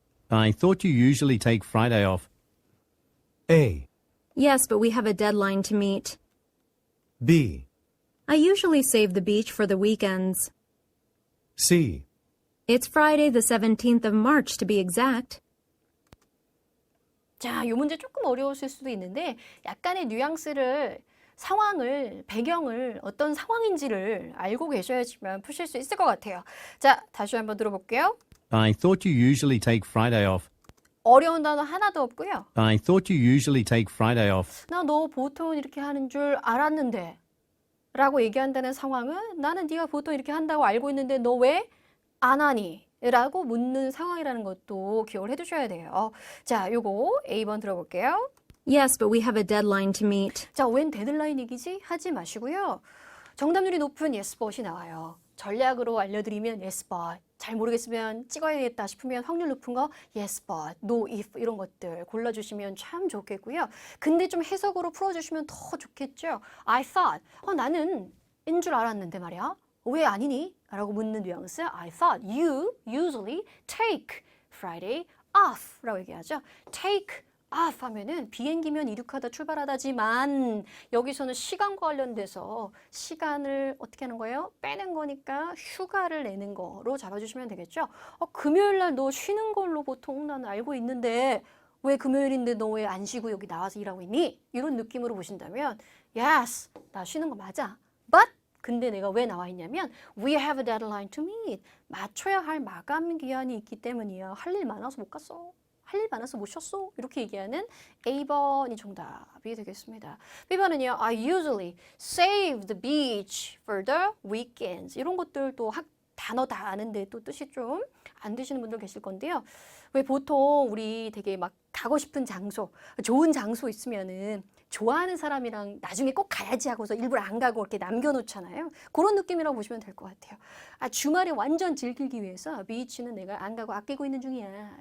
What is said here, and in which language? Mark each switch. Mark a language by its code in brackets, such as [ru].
[en] I thought you usually take Friday off. A, Yes, but we have a deadline to meet. B, I usually save the beach for the weekends. C, It's Friday the 17th of March to be exact. [ko] 자, 이 문제 조금 어려우실 수도 있는데 약간의 뉘앙스를 상황을, 배경을 어떤 상황인지를 알고 계셔야지만 푸실 수 있을 것 같아요. 자, 다시 한번 들어볼게요. [en] I thought you usually take Friday off. [ko] 어려운 단어 하나도 없고요. [en] I thought you usually take Friday off. [ko] 나 너 보통 이렇게 하는 줄 알았는데 라고 얘기한다는 상황은 나는 네가 보통 이렇게 한다고 알고 있는데 너 왜 안 하니? 라고 묻는 상황이라는 것도 기억을 해두셔야 돼요. 자, 요거 A번 들어볼게요. [en] Yes, but we have a deadline to meet. [ko] 자, 웬 데드라인 얘기지? 하지 마시고요. 정답률이 높은 [en] yes but [ko] 이 나와요. 전략으로 알려드리면 yes but. 잘 모르겠으면 찍어야겠다 싶으면 확률 높은 거 [en] yes but, no if [ko] 이런 것들 골라주시면 참 좋겠고요. 근데 좀 해석으로 풀어주시면 더 좋겠죠. [en] I thought, [ko] 나는 인 줄 알았는데 말이야. 왜 아니니? 라고 묻는 뉘앙스. [en] I thought you usually take Friday off [ko] 라고 얘기하죠. [en] take [ko] off 하면은 비행기면 이륙하다 출발하다지만 여기서는 시간과 관련돼서 시간을 어떻게 하는 거예요? 빼는 거니까 휴가를 내는 거로 잡아주시면 되겠죠. 금요일 날 너 쉬는 걸로 보통 나는 알고 있는데 왜 금요일인데 너 왜 안 쉬고 여기 나와서 일하고 있니? 이런 느낌으로 보신다면 yes, 나 쉬는 거 맞아. [en] But [ko] 근데 내가 왜 나와 있냐면 [en] we have a deadline to meet. [ko] 맞춰야 할 마감 기한이 있기 때문이야. 할 일 많아서 못 갔어. 할 일 많아서 못 쉬었어. 이렇게 얘기하는 A번이 정답이 되겠습니다. B번은요. [en] I usually save the beach for the weekends. [ko] 이런 것들 또 단어 다 아는데 또 뜻이 좀 안 되시는 분들 계실 건데요. 왜 보통 우리 되게 막 가고 싶은 장소, 좋은 장소 있으면은 좋아하는 사람이랑 나중에 꼭 가야지 하고서 일부러 안 가고 이렇게 남겨놓잖아요. 그런 느낌이라고 보시면 될 것 같아요. 주말에 완전 즐기기 위해서 비치는 내가 안 가고 아끼고 있는 중이야.